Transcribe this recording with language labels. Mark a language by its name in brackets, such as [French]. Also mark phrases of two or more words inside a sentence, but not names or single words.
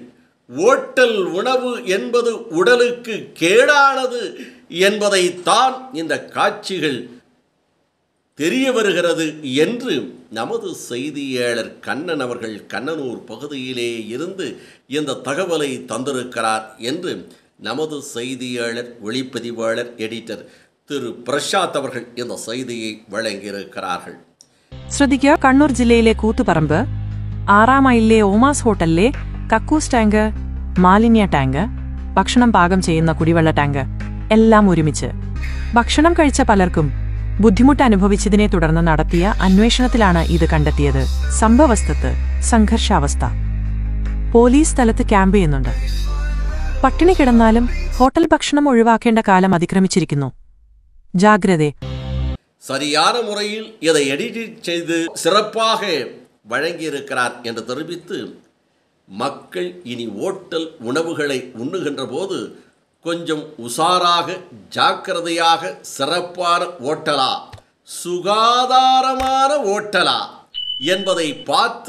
[Tamil] ஓட்டல் உணவு என்பது உடலுக்கு கேடானது என்பதைத்தான் இந்த காட்சிகள் தெரிய வருகிறது என்று நமது செய்தியாளர் கண்ணன் அவர்கள் கண்ணனூர் பகுதியிலே இருந்து இந்த தகவலை தந்திருக்கிறார் என்று நமது செய்தியாளர் ஒளிப்பதிவாளர் எடிட்டர் திரு பிரசாத் அவர்கள் இந்த செய்தியை വഴങ്ങിയിരിக்கிறார்கள். [Malayalam] ശ്രദ്ധിക്കുക, കണ്ണൂർ ജില്ലയിലെ കൂത്തുപറമ്പ് 6 മൈലിലെ ഓമാസ് ഹോട്ടലിലെ കക്കൂസ് ടാങ്ക്, മാലിന്യ ടാങ്ക്, ഭക്ഷണം പാകം ചെയ്യുന്ന കുടിവെള്ള ടാങ്ക് എല്ലാം ഒരുമിച്ച് ഭക്ഷണം കഴിച്ച പലർക്കും ബുദ്ധിമുട്ട് അനുഭവിച്ചതിനെ തുടർന്ന് നടത്തിയ അന്വേഷണത്തിലാണ് ഇത് കണ്ടെത്തിയത്. സംഭവസ്ഥലത്ത് സംഘർഷാവസ്ഥ. പോലീസ് സ്ഥലത്ത് ക്യാമ്പ് ചെയ്യുന്നുണ്ട്. പട്ടിണി കിടന്നാലും ഹോട്ടൽ ഭക്ഷണം ഒഴിവാക്കേണ്ട കാലം അതിക്രമിച്ചിരിക്കുന്നു. [Tamil] ஜாகிரதை. சரியான முறையில் இதை எடிட் செய்து சிறப்பாக வழங்கியிருக்கிறார் என்று தெரிவித்து, மக்கள் இனி ஓட்டல் உணவுகளை உண்ணுகின்ற போது கொஞ்சம் உஷாராக ஜாக்கிரதையாக சிறப்பான ஓட்டலா சுகாதாரமான ஓட்டலா என்பதை பார்த்து